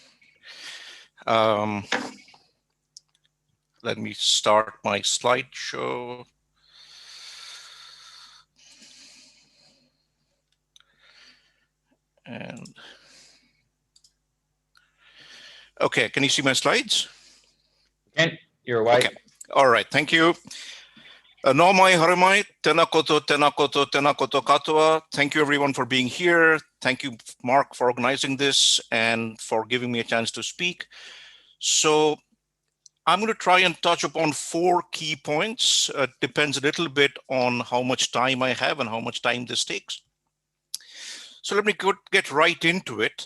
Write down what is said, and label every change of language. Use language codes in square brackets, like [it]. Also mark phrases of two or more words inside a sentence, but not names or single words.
[en] Let me start my slideshow. And okay, can you see my slides? Can. You're away. Okay. All right, thank you. [mi] Nō mai, haere mai, tēnā koutou, tēnā koutou, tēnā koutou katoa. [en] Thank you everyone for being here. Thank you, Mark, for organizing this and for giving me a chance to speak. So I'm going to try and touch upon 4 key points. Depends a little bit on how much time I have and how much time this takes. So let me get right into it.